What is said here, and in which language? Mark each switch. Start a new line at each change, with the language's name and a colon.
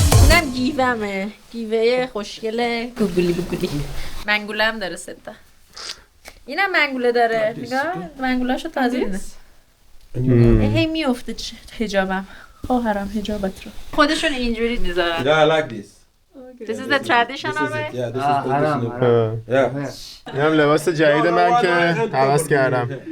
Persian: اینم گیومه، گیوه خوشگله گوگلی بوگلی. منگوله هم داره ستا. اینم منگوله داره. نگاه منگولاشو تازه دیدم. هی میفته حجابم. خواهرم حجابت رو خودشون اینجوری میذارن.
English: Yeah, I like this. This is the traditional way. Yeah, this is traditional. Yeah.
Persian: این هم لباس جدید من که حواس کردم.